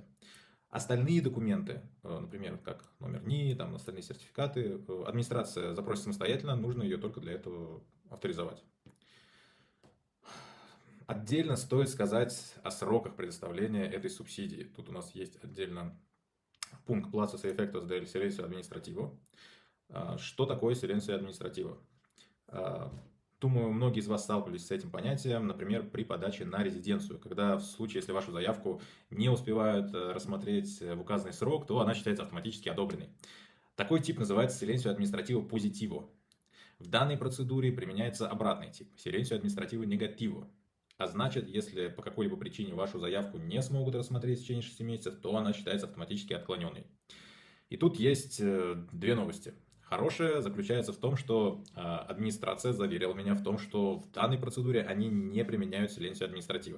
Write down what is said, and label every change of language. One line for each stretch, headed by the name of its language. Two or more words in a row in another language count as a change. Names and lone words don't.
Russian: Остальные документы, например, как номер НИИ, там остальные сертификаты, администрация запросит самостоятельно, нужно ее только для этого авторизовать. Отдельно стоит сказать о сроках предоставления этой субсидии. Тут у нас есть отдельно пункт
Spanish: plazos y efectos del silencio administrativo.
Russian: Что такое
Spanish: silencio administrativo?
Russian: Думаю, многие из вас сталкивались с этим понятием, например, при подаче на резиденцию, когда в случае, если вашу заявку не успевают рассмотреть в указанный срок, то она считается автоматически одобренной. Такой тип называется
Spanish: silencio administrativo positivo.
Russian: В данной процедуре применяется обратный тип,
Spanish: silencio administrativo negativo.
Russian: А значит, если по какой-либо причине вашу заявку не смогут рассмотреть в течение 6 месяцев, то она считается автоматически отклоненной. И тут есть две новости. Хорошее заключается в том, что администрация заверила меня в том, что в данной процедуре они не применяют
Spanish: silencio administrativo.